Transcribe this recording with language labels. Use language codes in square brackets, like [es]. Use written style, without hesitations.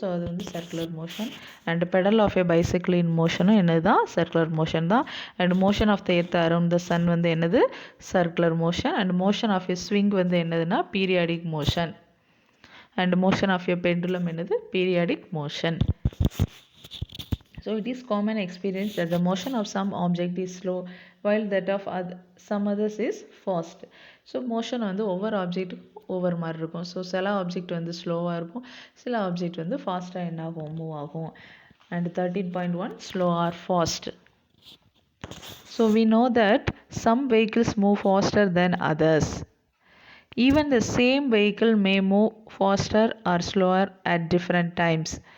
[en] So அது வந்து circular motion. And pedal of a bicycle in மோஷனும் [ta] என்னது தான், [en] Circular motion தான். And motion of the earth around the sun வந்து என்னது, circular motion. And motion of a swing [ta] வந்து என்னதுன்னா [en] Periodic motion. And motion of a pendulum என்னது, periodic motion. So it is common experience that the motion of some object is slow while that of some others is fast. [ta] So motion வந்து ஒவ்வொரு ஆப்ஜெக்ட்டுக்கும் ஒவ்வொரு மாதிரி இருக்கும். So சில object வந்து ஸ்லோவாக இருக்கும், சில ஆப்ஜெக்ட் வந்து ஃபாஸ்ட்டாக என்ன ஆகும், மூவ் ஆகும். [en] And 13.1 slow or fast. So we know that some vehicles move faster than others. Even the same vehicle may move faster or slower at different times.